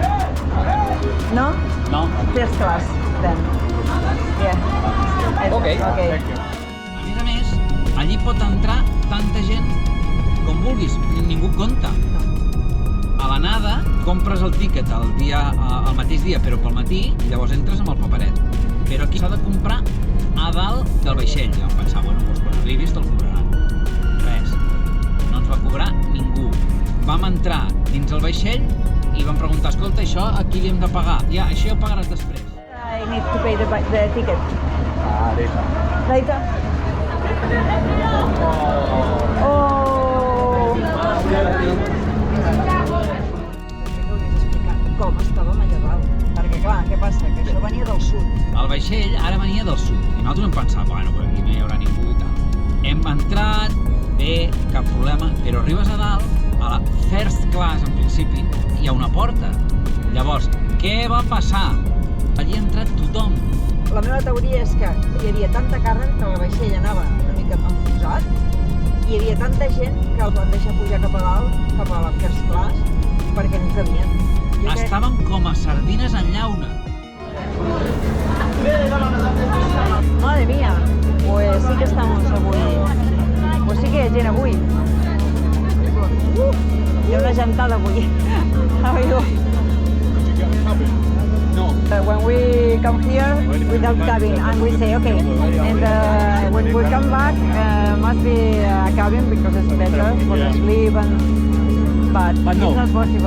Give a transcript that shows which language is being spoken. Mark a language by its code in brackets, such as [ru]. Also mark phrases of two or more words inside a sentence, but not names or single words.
[en] No? No? First class, then. Yeah. Okay. Okay. [ca] A més, allí pot entrar tanta gent com vulguis, ningú compta. A l'anada compres el tíquet el mateix dia, però pel matí, i llavors entres amb el paperet. Però aquí s'ha de comprar a dalt del vaixell. Ja vam pensar, bueno, doncs quan arribis te'l cobraran. Res, no ens va cobrar ningú. Vam entrar dins el vaixell i vam preguntar, escolta, això a qui li hem de pagar? Ja, això ja ho pagaràs després. [en] I need to pay the ticket. Later. Later? Oh! [ca] Com estàvem allà dalt. Perquè clar, què passa? Que això venia del sud. El vaixell ara venia del sud i nosaltres vam pensar, bueno, per aquí no hi haurà ningú i tal. Hem entrat, bé, cap problema, però arribes a dalt, a la [en] first class, [ca] en principi, hi ha una porta. Llavors, què va passar? Allí ha entrat tothom. La meva teoria és que hi havia tanta càrrega que el vaixell anava una mica enfonsat i hi havia tanta gent que el van deixar pujar cap a dalt, cap a la [en] first class, [ca] perquè no cabien. Estàvem com a sardines en llauna. [es] Madre mía, pues sí que estamos avui. [ca] Pues sí que hi ha gent avui. Hi ha una gentada avui. [en] How are you? No. When we come here without cabin and we say okay, and when we come back must be a cabin because it's better for the sleep but no. it's not possible.